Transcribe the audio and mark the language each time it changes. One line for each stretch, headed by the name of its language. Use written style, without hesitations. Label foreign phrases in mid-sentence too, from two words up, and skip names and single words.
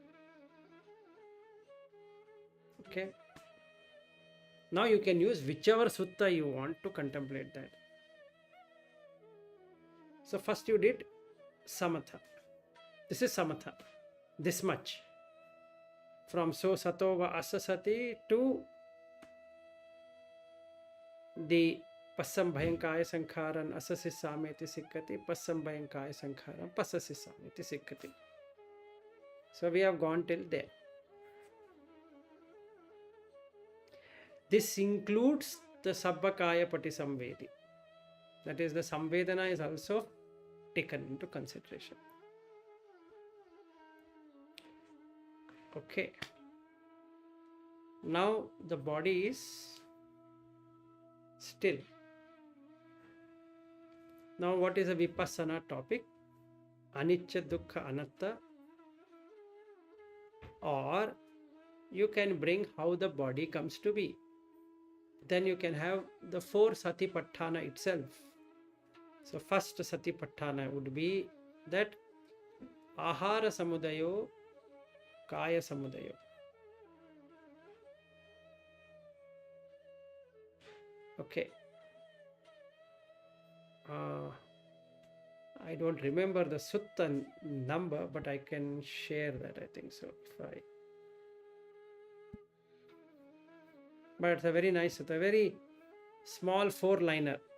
English: Okay. Now you can use whichever sutta you want to contemplate that. So first you did samatha. This is samatha. This much. From
Pali: so sato va asasati to the passambhayam kaya sankharan asasissameti sikkati, passambhayam kaya sankharan passasissameti sikkati.
English: So we have gone till there. This includes the
Pali: sabbakaya patisamvedi.
English: That is, the samvedana is also taken into consideration. Okay. Now the body is still. Now what is a Vipassanā topic?
Pali: Anicca, dukkha, anatta.
English: Or you can bring how the body comes to be. Then you can have the 4 satipatthāna itself. So first satipatthāna would be that
Pali: ahara samudayo, kaya samudayo.
English: Okay. I don't remember the sutta number, but I can share that, I think so. But it's a very nice, it's a very small 4-liner.